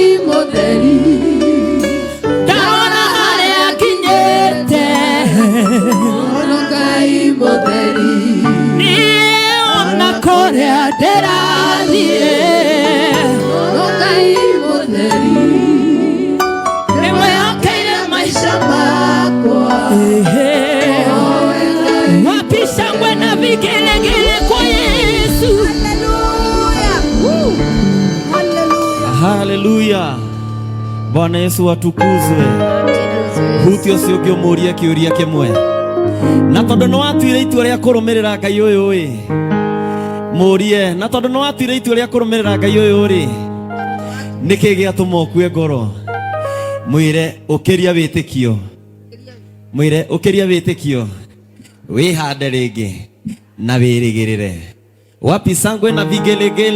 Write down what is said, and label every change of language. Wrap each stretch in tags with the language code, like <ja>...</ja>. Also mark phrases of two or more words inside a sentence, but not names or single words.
<ki>mũtheri ndarora harĩa nginyĩte wona Ngai mũtheri niĩ ona kũrĩa ndĩrathiĩ wona Ngai mũtheri</ki> <sw>wapi shangwe na vigelegele kwa Yesu. Haleluya. Bwana Yesu atukuzwe.</sw> <ki>Huti ũcio ũngĩ ũmũria kĩũria kĩmwe na tondũ nĩ watuire itua rĩa kũrũmĩrĩra Ngai ũyũ ĩ mũrie na tondũ nĩ watuire itua rĩa kũrũmĩrĩra Ngai ũyũ rĩ nĩkĩ gĩatũma ũkue ngoro mwĩre ũkĩria wĩtĩkio mwĩre ũkĩria wĩtĩkio wĩhande rĩngĩ na wĩrĩgĩrĩre</ki> <sw>wapi sangwe na vigelegele.</sw>